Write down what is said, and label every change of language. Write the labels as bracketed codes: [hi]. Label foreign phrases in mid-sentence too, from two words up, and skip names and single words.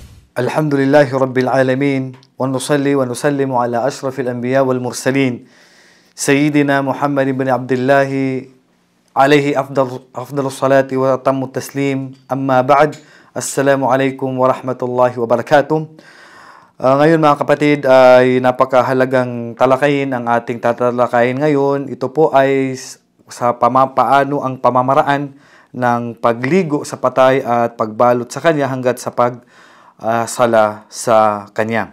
[ar] الحمد لله رب العالمين ونصلي ونسلم على أشرف الأنبياء والمرسلين سيدنا محمد بن عبد الله عليه أفضل الصلاة وأتم التسليم أما بعد. السلام عليكم ورحمة الله وبركاته. [tl] Ngayon mga kapatid ay napakahalagang talakayin ang ating tatalakayin ngayon. Ito po ay sa paano ang pamamaraan ng pagligo sa patay at pagbalot sa kanya hanggat sa sala sa kanya.